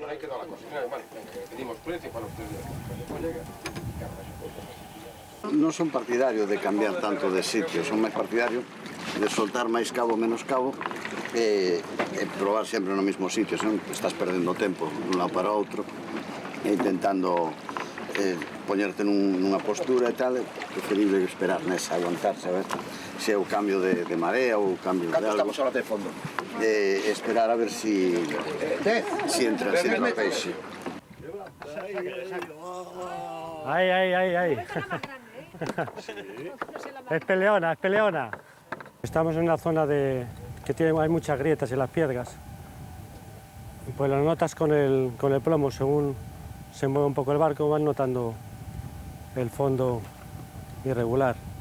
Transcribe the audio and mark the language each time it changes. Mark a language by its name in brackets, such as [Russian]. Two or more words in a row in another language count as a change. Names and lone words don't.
[Galician] Non son partidario de cambiar tanto de sitio, son máis partidario de soltar máis cabo, menos cabo e probar sempre no mesmo sitio, senón estás perdendo tempo dun lado para outro e intentando poñerte nunha postura e tal, é preferible esperar nesa, aguantar, sabes? Se é o cambio de marea ou o cambio de algo. Estamos ahora de fondo. Esperar a ver si entra o peixe. Ahí. [Spanish] Es peleona. Estamos en una zona hay muchas grietas en las piedras. Pues lo notas con el plomo, según se mueve un poco el barco, van notando el fondo irregular.